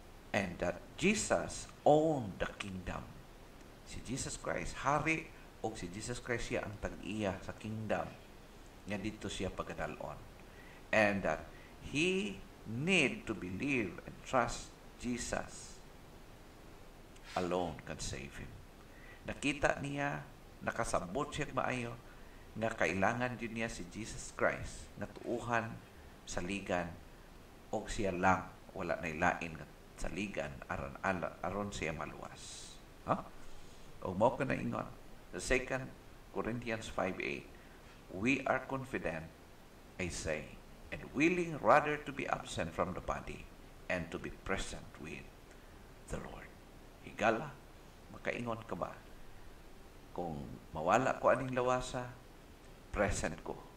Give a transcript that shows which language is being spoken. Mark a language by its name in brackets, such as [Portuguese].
[English] And that Jesus owned the kingdom. [Cebuano] Si Jesus Christ hari, o si Jesus Christ siya ang tag-iya sa kingdom nga dito siya pagkadalon. [English] And that he need to believe and trust Jesus alone can save him. [Cebuano] Nakita niya, nakasabot siya maayo nga kailangan din niya si Jesus Christ na tuuhan saligan o siya lang, wala na ilain saligan aron siya maluwas. Huh? O mo ka na ingon. [English] The 2 Corinthians 5:8, we are confident, I say, and willing rather to be absent from the body and to be present with the Lord. [Cebuano] Higala, makaingon ka ba? Kung mawala ko aning lawasa, present ko.